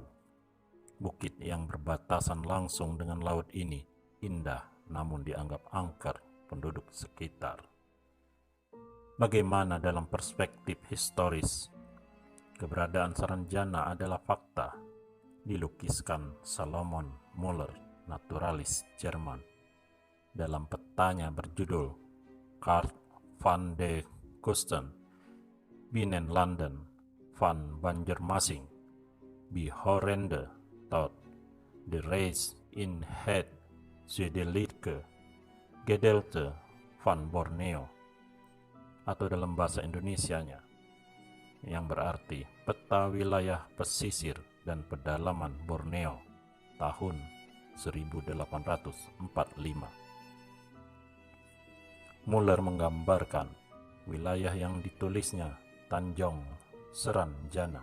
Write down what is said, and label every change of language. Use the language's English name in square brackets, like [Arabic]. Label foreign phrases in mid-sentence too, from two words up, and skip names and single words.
[Indonesian] Bukit yang berbatasan langsung dengan laut ini indah, namun dianggap angker penduduk sekitar. Bagaimana dalam perspektif historis, keberadaan Saranjana adalah fakta, dilukiskan Salomon Muller, naturalis Jerman, dalam petanya berjudul Kaart van de Kusten binnen Landen van Banjarmasin, Behorende tot de reis in het zuidelijke gedeelte Van Borneo, atau dalam bahasa Indonesianya, yang berarti peta wilayah pesisir dan pedalaman Borneo tahun 1845. Muller menggambarkan wilayah yang ditulisnya Tanjong Seranjana.